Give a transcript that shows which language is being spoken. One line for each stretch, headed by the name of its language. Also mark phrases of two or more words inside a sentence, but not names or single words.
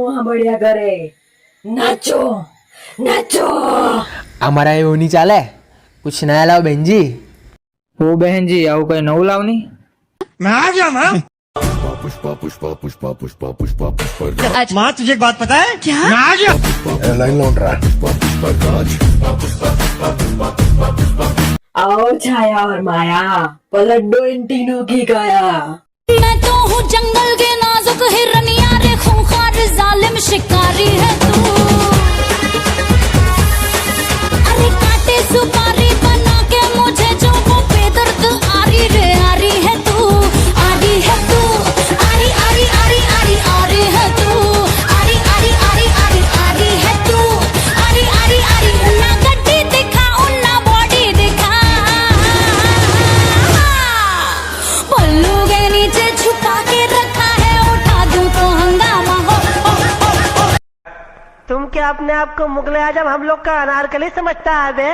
Gujarati: મળ્યા કરે. નાચો નાચો. અમારા એવું નહીં ચાલે.
Hindi: कुछ नया लाओ बहन जी.
Gujarati: ઓ બહેનજી આવું કઈ નવું લાવ નહીં.
Hindi: मैं आ गया ना। माँ तुझे एक बात पता है क्या? मैं आ गया। लाइन लौट रहा आओ छाया और माया, पलट दो इन तीनों की काया. मैं तो हूँ जंगल के नाजुक हिरनिया रे, खूंखार जालिम शिकारी है तू. अरे काटे सुपारी बना के मुझे जो वो बेदर्द आरी रे आरी है तू. आरी है तू. आरी आरी आरी आरी आरी है तू. आरी आरी आरी आरी आरी है तू. आरी आरी आरी उन्ना गड्डी दिखा उन्ना बॉडी दिखा. पल्लू के नीचे छुपा के रखा है, उठा दूं तो हंगामा हो. तुम क्या अपने आप को मुगले आजम हम लोग का अनारकली समझता है बे?